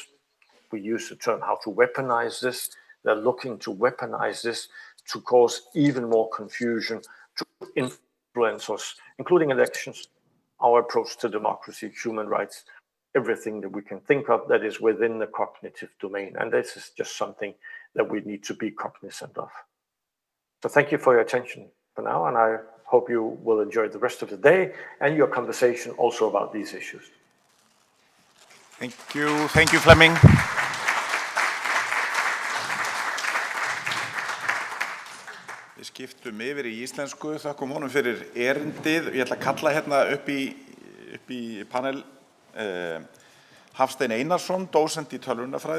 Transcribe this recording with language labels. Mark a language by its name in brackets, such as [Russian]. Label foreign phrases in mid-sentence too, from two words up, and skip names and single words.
[English] We use the term how to weaponize this. They're looking to weaponize this to cause even more confusion, to influence us, including elections, our approach to democracy, human rights, everything that we can think of that is within the cognitive domain. And this is just something that we need to be cognizant of. So thank you for your attention for now, and I hope you will enjoy the rest of the day and your conversation also about these issues. Thank you Flemming. [Icelandic] Við skiptum yfir í íslensku, þakkum honum fyrir erindið. Ég ætla að kalla hérna upp í panel Hafstein Einarsson, dósent í tölvunarfræði